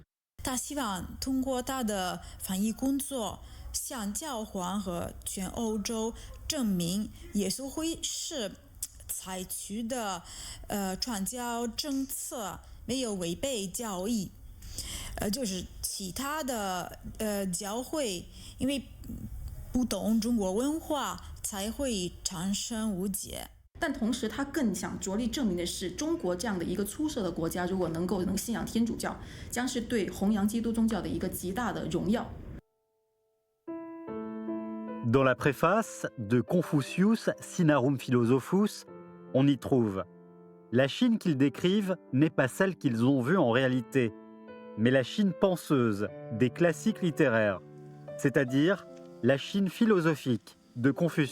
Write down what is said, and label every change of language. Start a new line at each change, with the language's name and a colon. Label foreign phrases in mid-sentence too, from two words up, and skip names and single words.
Chinese: 他希望通过他的翻译工作，向教皇和全欧洲证明耶稣会士采取的传教政策没有违背教义，就是其他的教会因为不懂中国文化才会产生误解。但同时，他更想着力证明的是，中国这样的一个粗涉的国家，如果能信仰天主教，将是对弘扬基督宗教的一个极大的荣耀。
French: Dans la préface de Confucius Sinarum Philosophus, on y trouve « La Chine qu'ils décrivent n'est pas celle qu'ils ont vue en réalité, mais la Chine penseuse des classiques littéraires, c'est-à-dire la Chine philosophique de Confucius.